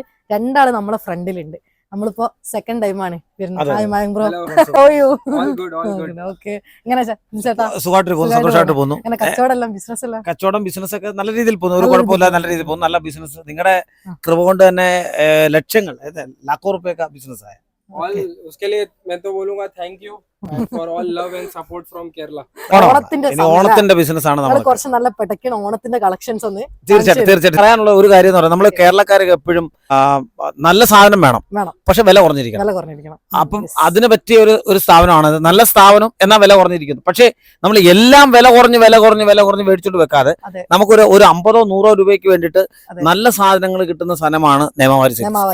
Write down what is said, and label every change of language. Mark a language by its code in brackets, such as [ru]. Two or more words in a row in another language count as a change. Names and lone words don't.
[ml] രണ്ടാള് നമ്മളെ ഫ്രണ്ടിലുണ്ട്. നമ്മളിപ്പോ സെക്കൻഡ് ടൈം ആണ് വരുന്നത്. കച്ചവടം ബിസിനസ് ഒക്കെ നല്ല രീതിയിൽ പോകുന്നു. ഒരു കുഴപ്പമില്ല, നല്ല രീതിയിൽ പോകുന്നു. നല്ല ബിസിനസ്. നിങ്ങളുടെ കൃപ കൊണ്ട് തന്നെ ലക്ഷങ്ങൾ [hi] लाखों रुपए का बिजनेस है. उसके लिए मैं तो बोलूंगा [en] Thank you for all love and support from Kerala. [ml] ഓണത്തിന്റെ ബിസിനസ് ആണ് നമ്മൾ. കുറച്ച് നല്ല പെട്ടക്കണ ഓണത്തിന്റെ കളക്ഷൻസ് ഒന്ന്. തീർച്ചയായിട്ടും പറയാനുള്ള ഒരു കാര്യം എന്ന് പറയുന്നത്, നമ്മൾ കേരളക്കാർക്ക് എപ്പോഴും നല്ല സാധനം വേണം, പക്ഷെ വില കുറഞ്ഞിരിക്കണം. അപ്പം അതിന് പറ്റിയ ഒരു സ്ഥാപനമാണ്. നല്ല സ്ഥാപനം എന്നാൽ വില കുറഞ്ഞിരിക്കുന്നു. പക്ഷെ നമ്മൾ എല്ലാം വില കുറഞ്ഞ് മേടിച്ചോണ്ട് വെക്കാതെ നമുക്കൊരു 50-100 രൂപയ്ക്ക് വേണ്ടിയിട്ട് നല്ല സാധനങ്ങൾ കിട്ടുന്ന സ്ഥലമാണ് നിയമവാരി സിൽക്ക്.